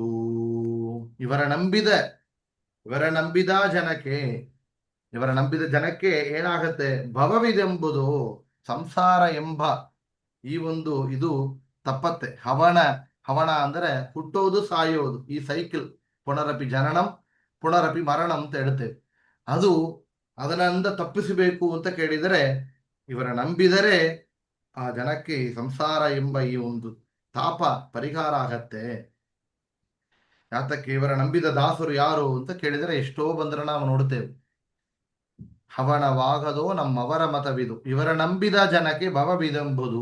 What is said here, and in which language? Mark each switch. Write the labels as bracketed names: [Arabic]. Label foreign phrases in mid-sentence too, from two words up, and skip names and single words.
[Kannada] ಇವರ ನಂಬಿದ ಜನಕ್ಕೆ ಏನಾಗತ್ತೆ, ಭವವಿದೆಂಬುದು ಸಂಸಾರ ಎಂಬ ಈ ಒಂದು ಇದು ತಪ್ಪತ್ತೆ. ಹವಣ ಅಂದರೆ ಹುಟ್ಟೋದು ಸಾಯೋದು, ಈ ಸೈಕಲ್, [Sanskrit] ಪುನರಪಿ ಜನನಂ ಪುನರಪಿ ಮರಣಂ [Kannada] ಅಂತ ಹೇಳ್ತೇವೆ. ಅದನ್ನ ತಪ್ಪಿಸಬೇಕು ಅಂತ ಕೇಳಿದರೆ, ಇವರ ನಂಬಿದರೆ ಆ ಜನಕ್ಕೆ ಸಂಸಾರ ಎಂಬ ಈ ಒಂದು ತಾಪ ಪರಿಹಾರ ಆಗತ್ತೆ. ಯಾತಕ್ಕೆ ಇವರ ನಂಬಿದ ದಾಸರು ಯಾರು ಅಂತ ಕೇಳಿದರೆ, ಎಷ್ಟೋ ಬಂದ್ರೆ ನಾವು ನೋಡ್ತೇವೆ, ಹವಣವಾಗದೋ ನಮ್ಮವರ ಮತವಿದು, ಇವರ ನಂಬಿದ ಜನಕ್ಕೆ ಭವವಿದೆಂಬುದು.